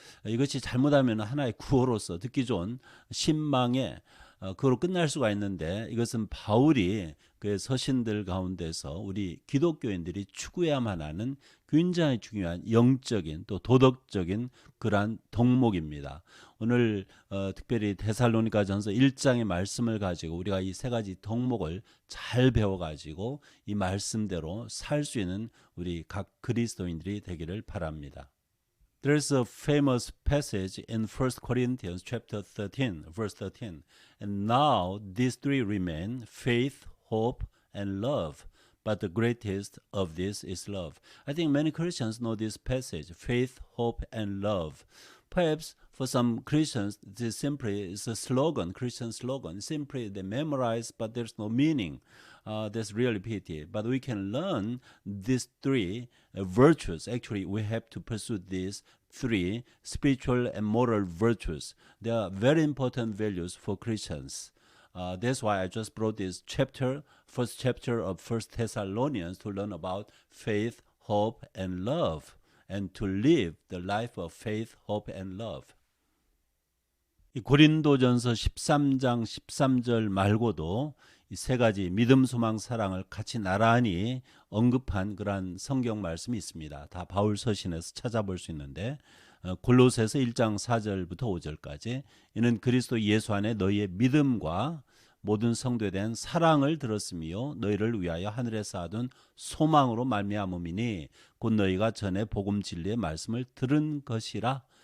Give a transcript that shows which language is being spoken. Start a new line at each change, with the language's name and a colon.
Korean: 이것이 잘못하면 하나의 구호로서 듣기 좋은 신망의 그거로 끝날 수가 있는데 이것은 바울이 그의 서신들 가운데서 우리 기독교인들이 추구해야만 하는 굉장히 중요한 영적인 또 도덕적인 그러한 덕목입니다. 오늘 특별히 데살로니가전서 1장의 말씀을 가지고 우리가 이 세 가지 덕목을 잘 배워가지고 이 말씀대로 살 수 있는 우리 각 그리스도인들이 되기를 바랍니다.
English: There's a famous passage in 1 Corinthians chapter 13, verse 13. And now these three remain, faith, hope, and love. But the greatest of this is love. I think many Christians know this passage, faith, hope, and love. Perhaps for some Christians, this simply is a slogan, Christian slogan. Simply they memorize, but there's no meaning. That's really pity. But we can learn these three virtues. Actually, we have to pursue these three spiritual and moral virtues. They are very important values for Christians. That's why I just brought this chapter, first chapter of First Thessalonians, to learn about faith, hope, and love, and to live the life of faith, hope, and love.
Korean: 이 고린도전서 13장 13절 말고도 이 세 가지 믿음, 소망, 사랑을 같이 나란히 언급한 그러한 성경 말씀이 있습니다. 다 바울 서신에서 찾아볼 수 있는데 골로새서 1장 4절부터 5절까지 이는 그리스도 예수 안에 너희의 믿음과 모든 성도에 대한 사랑을 들었으며 너희를 위하여 하늘에 쌓아둔 소망으로 말미암음이니 곧 너희가 전에 복음 진리의 말씀을 들은 것이라.